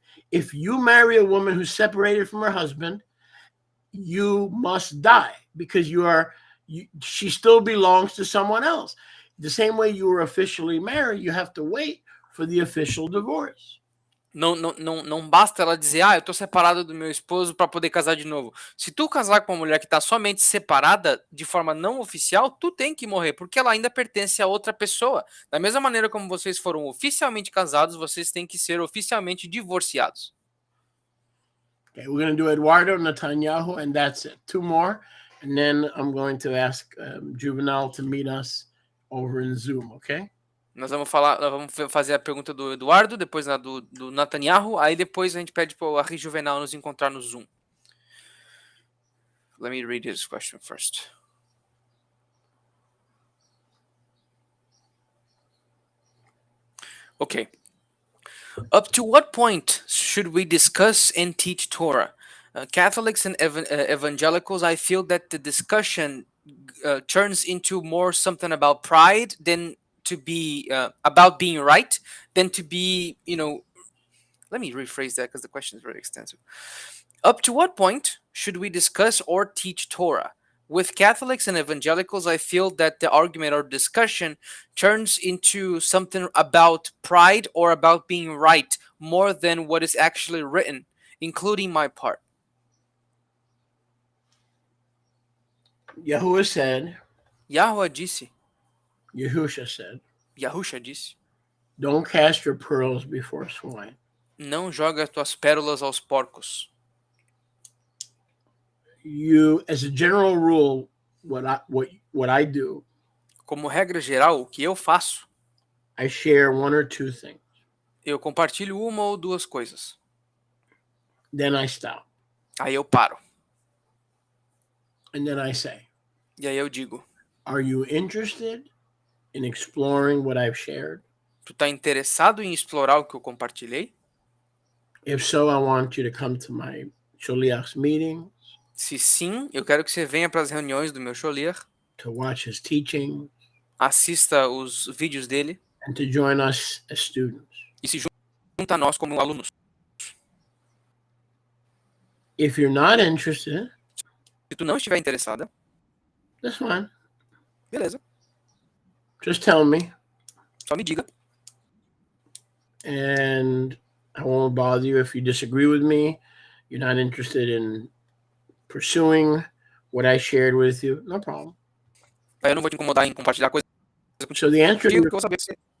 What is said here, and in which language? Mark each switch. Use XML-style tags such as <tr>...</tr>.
<en>If you marry a woman who's separated from her husband, you must die because she still belongs to someone else. The same way you were officially married, you have to wait for the official divorce.</en> <pt>Não basta ela dizer, eu tô separada do meu esposo para poder casar de novo. Se tu casar com uma mulher que tá somente separada de forma não oficial, tu tem que morrer, porque ela ainda pertence a outra pessoa. Da mesma maneira como vocês foram oficialmente casados, vocês têm que ser oficialmente divorciados.</pt> <en>Okay, we're going to do Eduardo, Netanyahu, and that's it. Two more, and then I'm going to ask Juvenal to meet us over in Zoom, okay?</en> <pt>Nós vamos fazer a pergunta do Eduardo, depois a do Netanyahu, aí depois a gente pede para o Ari Juvenal nos encontrar no Zoom.</pt> <en>Let me read his question first. Okay. Up to what point should we discuss and teach Torah? Catholics and evangelicals, I feel that the discussion turns into more something about pride than to be about being right, than to be, let me rephrase that because the question is very extensive. Up to what point should we discuss or teach Torah? With Catholics and evangelicals, I feel that the argument or discussion turns into something about pride or about being right more than what is actually written, including my part. Yahuwah said,</en> <pt>Yahuwah disse,</pt> <en>Yahusha said,</en> <pt>Yahusha disse,</pt> <en>don't cast your pearls before swine.</en> <pt>não joga tuas pérolas aos porcos.</pt> <en>You, as a general rule, what I do,</en> <pt>Como regra geral, o que eu faço,</pt> <en>I share one or two things.</en> <pt>eu compartilho uma ou duas coisas.</pt> <en>Then I stop.</en> <pt>Aí eu paro.</pt> <en>And then I say,</en> <pt>E aí eu digo,</pt> <en>are you interested in exploring what I've shared?</en> <pt>tu tá interessado em explorar o que eu compartilhei?</pt> <en>If so, I want you to come to my Sholiach's meetings,</en> <pt>Se sim, eu quero que você venha para as reuniões do meu Sholiach,</pt> <en>to watch his teaching,</en> <pt>assista os vídeos dele</pt> <en>and to join us as students.</en> <pt>e se junta a nós como alunos.</pt> <en>If you're not interested,</en> <pt>Se tu não estiver interessada,</pt> <en>that's fine.</en> <pt>beleza,</pt> <en>Just tell me,</en> <pt>só me diga.</pt> <en>and I won't bother you if you disagree with me. You're not interested in pursuing what I shared with you. No problem.</en> <pt>Aí eu não vou te incomodar em compartilhar coisas</pt> <en>So the answer</en> <pt>contigo,</pt> <en>to</en> <pt>porque eu vou saber que você...</pt>